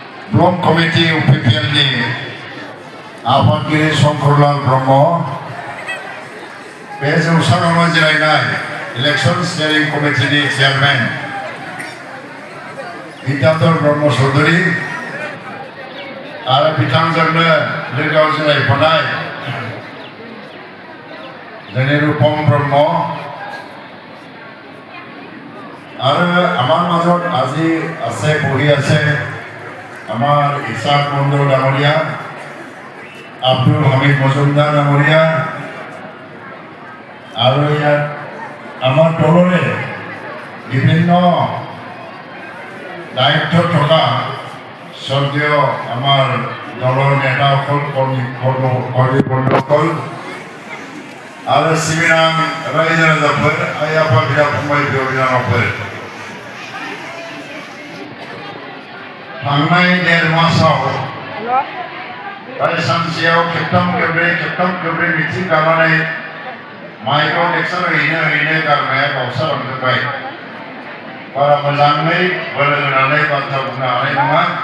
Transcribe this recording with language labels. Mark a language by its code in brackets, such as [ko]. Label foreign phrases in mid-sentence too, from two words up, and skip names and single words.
[brx] ब्लक कमिटि UPPLनि आफादगिरि शंकरलाल ब्रह्म बे जौसाङावनो जिरायनाय [en] election steering [brx] कमिटिनि चेयारमेन बिद्याधर ब्रह्म चौधुरी आरो बिथांजोंनो लोगोआव जिरायफानाय जोंनि रूपम ब्रह्म [as] और आमार মাজত আজি আছে বহি আছে আমার ইসাক মন্ডল ডাঙরিয়া আব্দুল হামিদ মজুমদার ডাঙরিয়া আর ইয়াত আমার দলরে বিভিন্ন দায়িত্ব থকা স্বর্গীয় আমার দলৰ নেতাসকল কৰ্মীবন্ধুসকল [brx] आरो सिबिनां रायजो राजाफोर आइ आफा बिदा फंबाय बिब' बिनानावफोर थांनाय 1.5 मासाव सानसेयाव खेबथाम खेबब्रै मिथिं गानानै माइकआव लेक्सार हैनो गारनाया गावस्रालांजोब्बाय बारा मोजाङै बोलो होनानै बाथ्रा बुंनो हानाय नङा